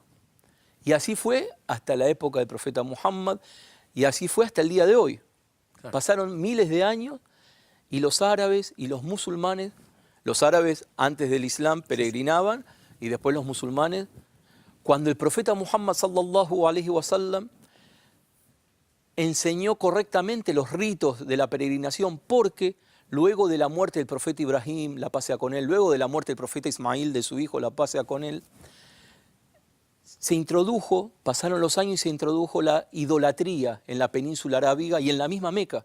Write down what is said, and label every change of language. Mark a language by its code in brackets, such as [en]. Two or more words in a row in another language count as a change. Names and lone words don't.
[es] Y así fue hasta la época del profeta Muhammad, y así fue hasta el día de hoy. Claro. Pasaron miles de años, y los árabes y los musulmanes, los árabes antes del Islam peregrinaban, y después los musulmanes, cuando el profeta Muhammad [ar] صلى الله عليه وسلم [es] enseñó correctamente los ritos de la peregrinación, porque luego de la muerte del profeta Ibrahim, la paz sea con él, luego de la muerte del profeta Ismael, de su hijo, la paz sea con él, se introdujo, pasaron los años y se introdujo la idolatría en la península arábiga y en la misma Meca.